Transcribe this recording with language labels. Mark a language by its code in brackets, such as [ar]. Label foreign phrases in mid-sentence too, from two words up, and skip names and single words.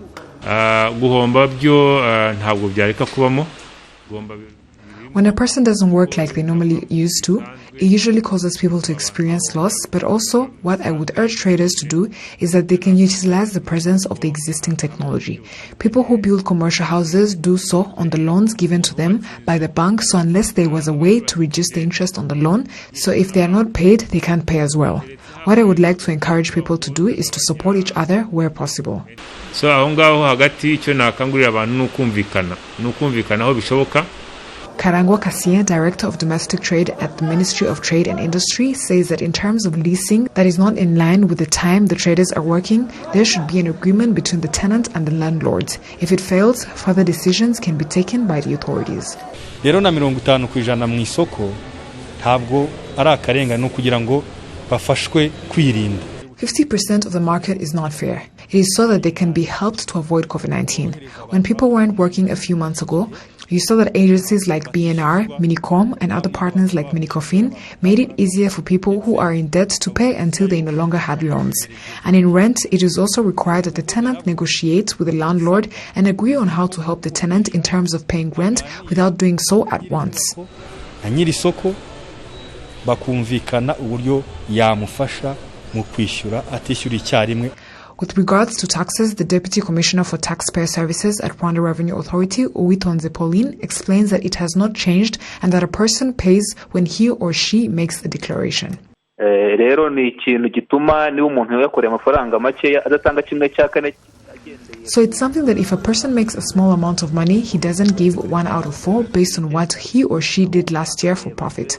[en] When a person doesn't work like they normally used to, it usually causes people to experience loss, but also what I would urge traders to do is that they can utilize the presence of the existing technology. People who build commercial houses do so on the loans given to them by the bank, so unless there was a way to reduce the interest on the loan, so if they are not paid, they can't pay as well. What I would like to encourage people to do is to support each other where possible. [rw] So hagati icyo nakangurira abantu nukumvikana aho bishoboka. [en] Karangwa Kasia, Director of Domestic Trade at the Ministry of Trade and Industry, says that in terms of leasing that is not in line with the time the traders are working, there should be an agreement between the tenant and the landlords. If it fails, further decisions can be taken by the authorities. [rw] Rero na 50% mu isoko ntabwo ari akarengane kugira ngo bafashwe kwirinda. [en] 50% of the market is not fair. It is so that they can be helped to avoid COVID-19. When people weren't working a few months ago, you saw that agencies like BNR, Minicom, and other partners like Minicofin made it easier for people who are in debt to pay until they no longer had loans. And in rent, it is also required that the tenant negotiates with the landlord and agree on how to help the tenant in terms of paying rent without doing so at once. [rw] Bakumvikana uburyo yamufasha mu kwishyura atishyura icyarimwe. [en] With regards to taxes, the Deputy Commissioner for Taxpayer Services at Rwanda Revenue Authority, Uwitonze Pauline, explains that it has not changed and that a person pays when he or she makes a declaration. So it's something that if a person makes a small amount of money, he doesn't give 1 out of 4 based on what he or she did last year for profit.